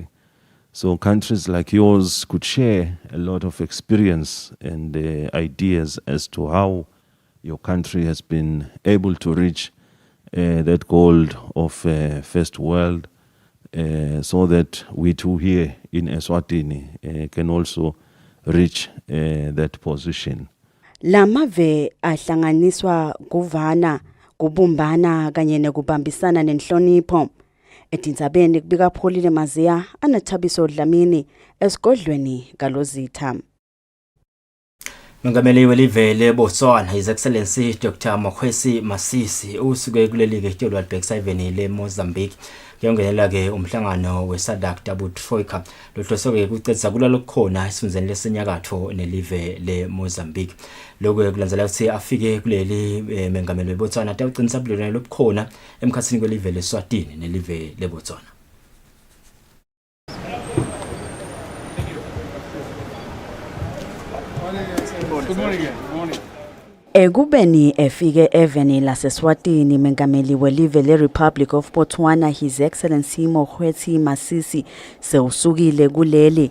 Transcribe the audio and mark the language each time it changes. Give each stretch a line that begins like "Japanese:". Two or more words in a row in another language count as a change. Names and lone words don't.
English: So countries like yours could share a lot of experience and ideas as to how your country has been able to reach that goal of first world, so that we too here in Eswatini can also reach that position.
Swati: Lamave ahlanganiswa kuvana kubumbana kanye nekubambisana nenhlonipho etindzabeni kubika Pholile Maziya anathabiso Dlamini esigodlweni kaLozitha. Mengameli welive leBotswana
English: His Excellency Dr.
Swati: Mokwesi Masisi usuke kuleli ke tolo Albexiveni leMozambique kuyongenela ke umhlangano weSADC Double Troika lohloseke kucedza kulalo khona esifundeni lesenyakatho nelive leMozambique. Lokho kulandzela ukuthi afike kuleli mengameli weBotswana tawuqinisa bulelwane lobukhona emkhathini kwelive leSwatini nelive leBotswana.
English: Good morning again. Good morning.
Swati: Ekubeni efike eveni laseswatini mengameli welive le-Republic of Botswana
English: His Excellency
Swati: Mokgweetsi Masisi sewusukile kuleli.